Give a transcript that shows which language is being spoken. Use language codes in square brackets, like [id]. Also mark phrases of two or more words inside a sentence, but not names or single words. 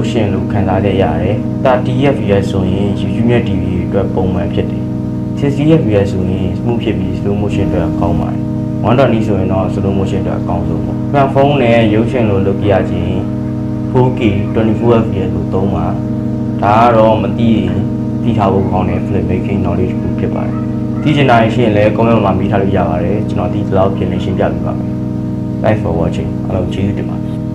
[my] ရှင်လုံးခံစားရရတယ်30 FPS ဆိုရင် YouTube နဲ့ TV အတွက်ပုံမှန်ဖြစ်တယ်60 FPS ဆိုရင် smooth ဖြစ်ပြီး [en] slow motion [my] အတွက်ကောင်းပါတယ်120ဆိုရင်တော့ [en] slow motion [my] အတွက်အကောင်းဆုံးပေါ့။ဖုန်းနဲ့ရုပ်ရှင်လိုလုပ်ပြရခြင်း 4K 24 FPS ကိုသုံးပါဒါကတော့မသိရင်သိထားဖို့ကောင်းတဲ့ [en] filmmaking knowledge [my] ကိုဖြစ်ပါတယ်။သိချင်တာရှိရင်လည်း comment မှာမေးထားလို့ရပါတယ်ကျွန်တော်ဒီလောက်ပြင်နေရှင်းပြပေးပါမယ်။ [en] Thanks for watching [my] အားလုံးကျေးဇူးတင်ပါတယ်